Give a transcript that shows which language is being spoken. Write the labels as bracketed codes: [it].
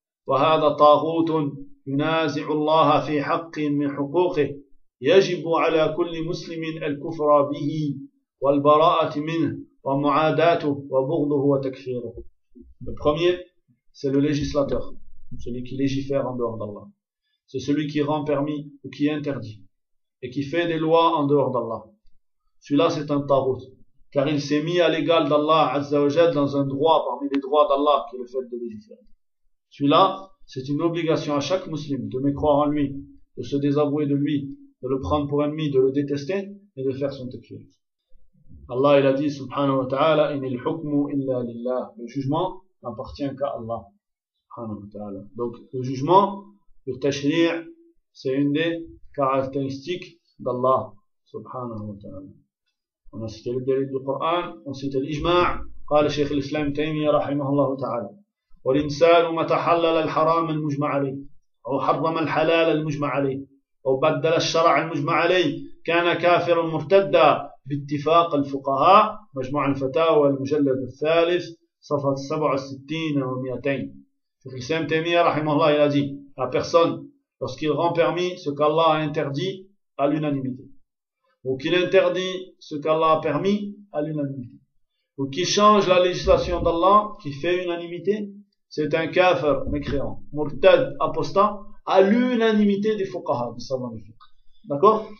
[ar] وهذا طاغوت ينازع الله في حق من حقوقه يجب على كل مسلم الكفر به والبراءة منه ومعاداته وبغضه وتكفيره. [fr] Le premier, c'est le législateur, celui qui légifère en dehors d'Allah. C'est celui qui rend permis ou qui interdit et qui fait des lois en dehors d'Allah. Celui-là, c'est un tarot, car il s'est mis à l'égal d'Allah Azza wa Jal dans un droit parmi les droits d'Allah qui est le fait de légiférer. Celui-là, c'est une obligation à chaque musulman de mécroire en lui, de se désavouer de lui, de le prendre pour ennemi, de le détester et de faire son tekfir. Allah, il a dit, subhanahu wa ta'ala, [ar] in al-hukmu illa lillah. [fr] Le jugement n'appartient qu'à Allah, subhanahu wa ta'ala. Donc, le jugement, le tashri', c'est une des caractéristiques d'Allah, subhanahu wa ta'ala. On a cité le dalil du Coran, on a cité l'ijma', [ar] قال شيخ الإسلام تيمية رحمه الله تعالى. والإنسان متى حلل الحرام المجمع عليه أو حرم الحلال المجمع عليه أو بدل الشرع المجمع عليه كان كافرا مرتدا باتفاق الفقهاء مجموع الفتاوى المجلد الثالث صفحة 67 و200. شيخ الإسلام تيمية رحمه الله يقول [fr] à personne lorsqu'il rend permis ce qu'Allah a interdit à l'unanimité ou qu'il interdit ce qu'Allah a permis à l'unanimité ou qu'il change la législation d'Allah qui fait unanimité, c'est un kafir mécréant, murtad, apostat, à l'unanimité des fuqaha, des savants du fiqh. D'accord?